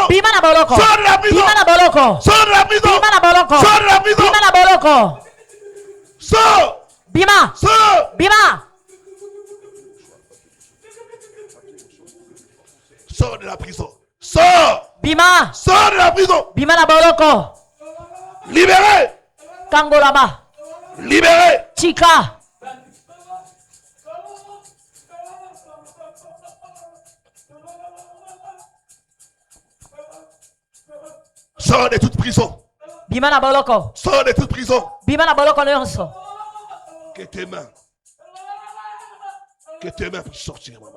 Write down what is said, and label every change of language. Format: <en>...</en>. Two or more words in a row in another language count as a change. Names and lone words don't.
<fr>Sors de la prison. Sors de la prison. Sors de la prison. Sors.</fr> <ln>Bima.</ln> <fr>Sors.</fr> <ln>Bima.</ln> <fr>Sors de la prison. Sors.</fr> <ln>Bima.</ln> <fr>Sors de la prison.</fr> <ln>Bima na boloko.</ln> <fr>Libérez.</fr> <ln>Kangolaba.</ln> <fr>Libérez.</fr> <ln>Chika.</ln> <fr>Sors de toute prison.</fr> <ln>Bima na boloko.</ln> <fr>Sors de toute prison.</fr> <ln>Bima na boloko nyonso.</ln> <fr>Que tes mains puissent sortir, maman.</fr>